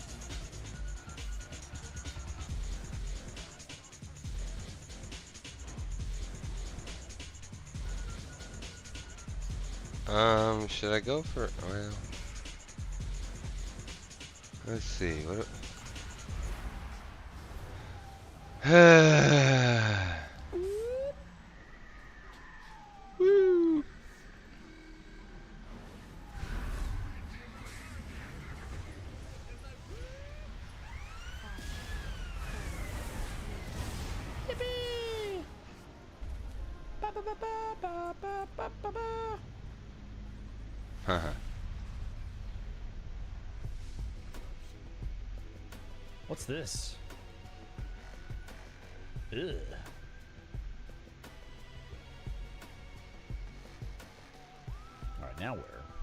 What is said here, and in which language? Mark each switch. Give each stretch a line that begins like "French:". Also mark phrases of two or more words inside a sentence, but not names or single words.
English: Should I go for oil? Let's see. What? Woo. Yippee! Ba ba ba ba ba ba ba ba ba. Haha. What's this? Ugh. Alright, now where?